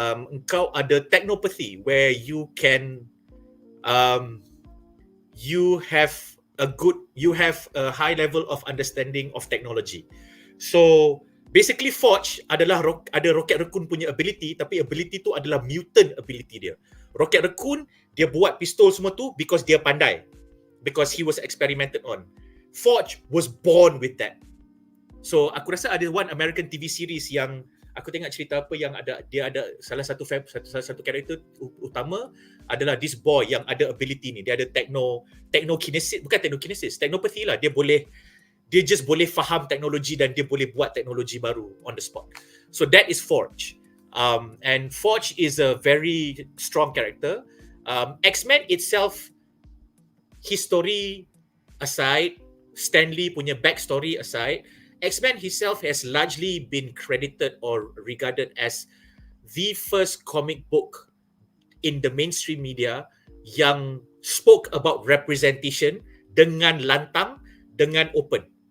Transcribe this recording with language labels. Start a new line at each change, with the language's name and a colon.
Malay: Engkau ada
English: technopathy where you can you have a high level of understanding of technology.
Malay: So basically Forge adalah ada Rocket Raccoon punya ability, tapi ability tu adalah mutant ability dia. Rocket Raccoon dia buat pistol semua tu because dia pandai, because he was experimented on.
English: Forge was born with that.
Malay: So aku rasa ada one American TV series yang aku tengok cerita apa yang dia ada salah satu karakter utama adalah this boy yang ada ability ni. Dia ada technopathy lah. Dia just boleh faham teknologi dan dia boleh buat teknologi baru on the spot.
English: So that is Forge. And Forge is a very strong character. X-Men itself, his story aside, Stanley punya backstory aside, X-Men himself has largely been credited or regarded as the first comic book in the mainstream media yang spoke about representation dengan lantang, dengan open.